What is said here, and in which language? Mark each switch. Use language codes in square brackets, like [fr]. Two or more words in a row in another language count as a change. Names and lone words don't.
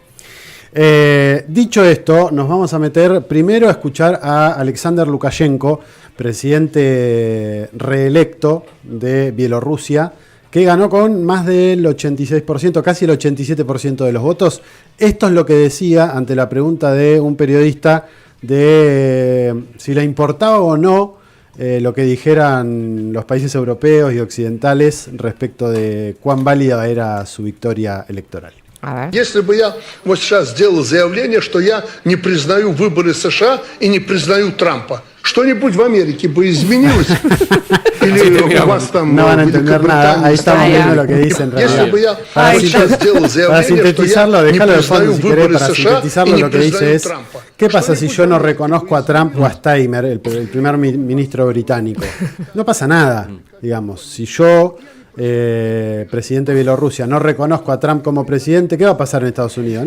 [es] Dicho esto, nos vamos a meter primero a escuchar a Alexander Lukashenko, presidente reelecto de Bielorrusia, que ganó con más del 86%, casi el 87% de los votos. Esto es lo que decía ante la pregunta de un periodista de si le importaba o no lo que dijeran los países europeos y occidentales respecto de cuán válida era su victoria electoral. [ru] Если бы я вот сейчас сделал заявление, что я не признаю выборы США и не признаю Трампа, что-нибудь в Америке бы изменилось? Или у вас там [es] no van a entender nada, ahí estamos viendo lo que dicen en realidad. Para sintetizarlo, déjalo de fondo si querés, para sintetizarlo lo que dice es: ¿qué pasa si yo no reconozco a Trump o a Steinmeier, el primer ministro británico? No pasa nada, digamos. Si yo, presidente de Bielorrusia, no reconozco a Trump como presidente, ¿qué va a pasar en Estados Unidos?